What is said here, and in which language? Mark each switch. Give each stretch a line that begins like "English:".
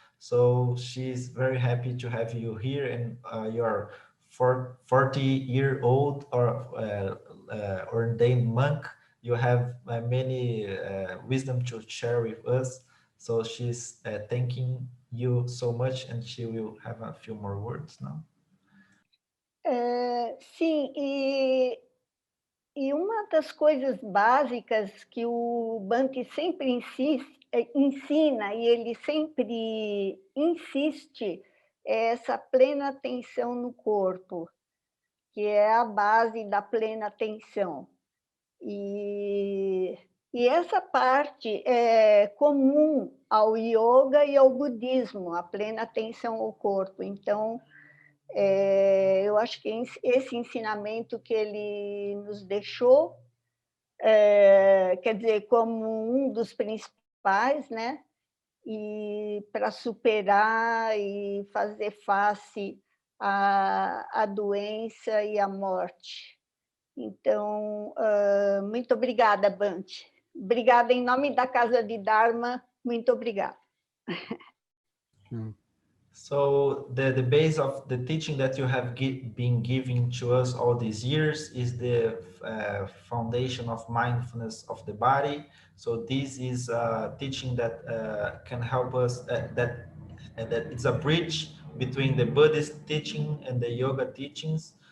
English: So she's very happy to have you here, and you're 40-year-old or ordained monk. You have many wisdom to share with us. So she's thanking you so much, and she will have a few more words now.
Portuguese: Sim, e uma das coisas básicas que o Bhante sempre ensina, e ele sempre insiste, é essa plena atenção no corpo, que é a base da plena atenção. E essa parte é comum ao yoga e ao budismo, a plena atenção ao corpo. Então, eu acho que esse ensinamento que ele nos deixou, quer dizer, como um dos principais, né? E para superar e fazer face à doença e à morte. Então, muito obrigada, Bhante. Obrigada em nome da Casa de Dharma, muito obrigada.
English: So the base of the teaching that you have been giving to us all these years is the foundation of mindfulness of the body. So this is a teaching that can help us, that it's a bridge between the Buddhist teaching and the yoga teachings.